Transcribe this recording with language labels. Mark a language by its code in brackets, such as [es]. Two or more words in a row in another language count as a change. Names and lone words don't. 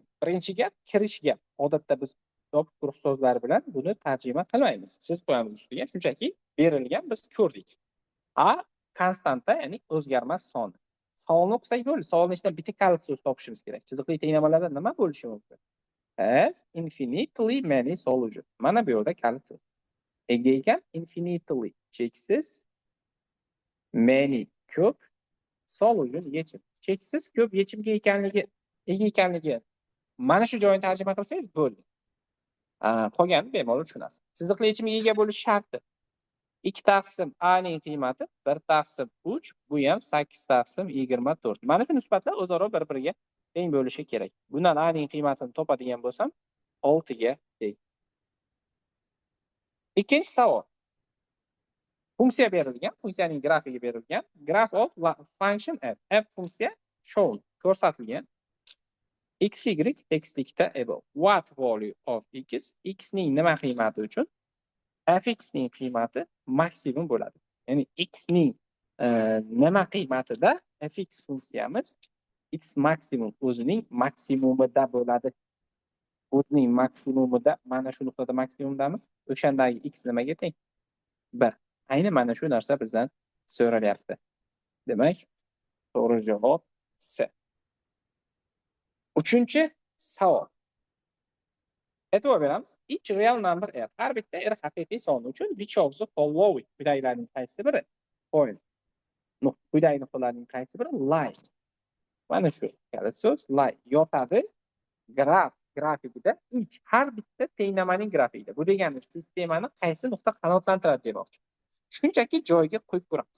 [uz] Birinchi gap kirish gap. Odatda biz yopiq quruq so'zlar bilan buni tarjima qilmaymiz. Siz qo'yamiz ustiga. Shunchaki berilgan, biz ko'rdik. A konstanta, ya'ni o'zgarmas son. Savolni o'qisak bo'ldi. Savolning ichidan bitta kalit so'z topishimiz kerak. Chiziqli tenglamalarda nima bo'lishi mumkin? [en] Has infinitely many solutions. [uz] Mana bu yerda kalit so'z. Ega ekan infinitely cheksiz, many ko'p, solution yechim. Cheksiz ko'p yechimga ega ekanligi. Mana shu joyini tarjima qilsangiz bo'ldi. Qolganini bemalol tushunasiz. Chiziqli yechimga ega bo'lish sharti. 2 taqsim a ning qiymati 1 taqsim 3, bu ham 8 taqsim 24. Mana shu nisbatlar o'zaro bir-biriga teng bo'lishi kerak. Bundan a ning qiymatini topadigan bo'lsam 6 ga teng. Ikkinchi savol. Funksiya berilgan, funksiyaning grafigi berilgan. [en] Graph of function f. [uz] F funksiya shown, ko'rsatilgan. X y tekislikda above. [en] What value of x? [uz] X ning nima qiymati uchun fx ning qiymati maksimum bo'ladi. Ya'ni x ning nima qiymatida fx funksiyamiz x maksimum o'zining maksimumida bo'ladi. o'tning maksimumida mana shu nuqtada maksimumdamiz. O'shandagi x nimaga teng? 1. Ayni mana shu narsa bizdan so'ralyapti. Demak, to'g'ri javob C. Uchinchi savol. E'tibor beramiz. [en] Each real number r. [uz] Har bitta r haqiqiy son uchun [en] which of the following [uz] quyidagilarning qaysi biri point. Quyidagi nuqtalarning qaysi biri lie. Mana shu kalit so'z lie yotadi grafikida each har bitta tenglamaning grafikida. Bu degani sistemani qaysi nuqta qanoatlantiradi demoqchi. Shunchaki joyiga qo'yib ko'ramiz.